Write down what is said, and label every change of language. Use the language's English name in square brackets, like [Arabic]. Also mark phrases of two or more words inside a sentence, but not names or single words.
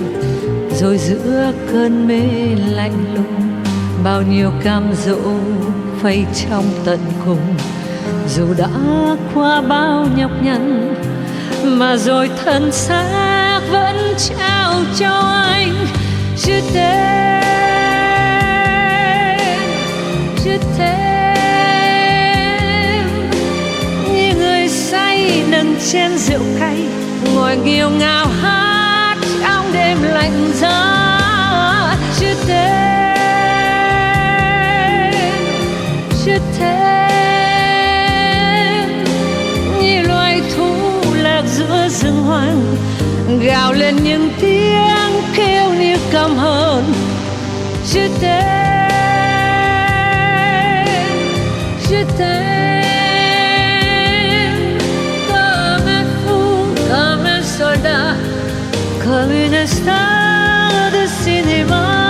[Vietnamese] Rồi giữa cơn mê lạnh lùng, bao nhiêu cam dỗ phây trong tận cùng. Dù đã qua bao nhọc nhằn mà rồi thân xác vẫn trao cho anh. [French] Je t'aime, [Vietnamese] như người say nâng chén rượu cay, ngồi nghêu ngao hát trong đêm lạnh giá. [French] Je t'aime, [Vietnamese] như loài thú lạc giữa rừng hoang, gào lên những tiếng kêu như căm hờn. [French] Je t'aime, comme un fou, comme un soldat, comme une star de cinéma.